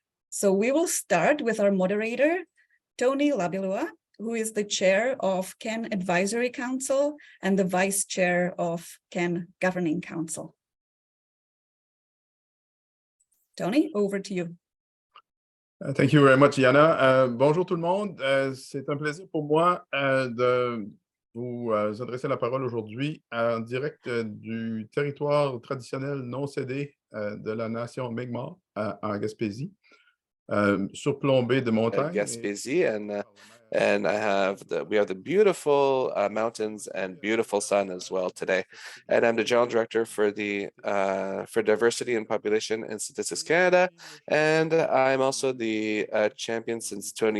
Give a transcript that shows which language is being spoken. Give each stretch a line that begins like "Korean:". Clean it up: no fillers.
English: So we will start with our moderator, Tony LaBillois, who is the chair of CAN Advisory Council and the vice chair of CAN Governing Council. Tony, over to you. Thank you very much, Yana.
French: Bonjour tout le monde. C'est un plaisir pour moi de vous adresser la parole aujourd'hui en direct du territoire traditionnel non cédé de la nation Mi'kmaq en Gaspésie, surplombé de montagnes.
English: Gaspésie, and we have the beautiful mountains and beautiful sun as well today. And I'm the general director for the for Diversity and Population and Statistics Canada, and I'm also the champion since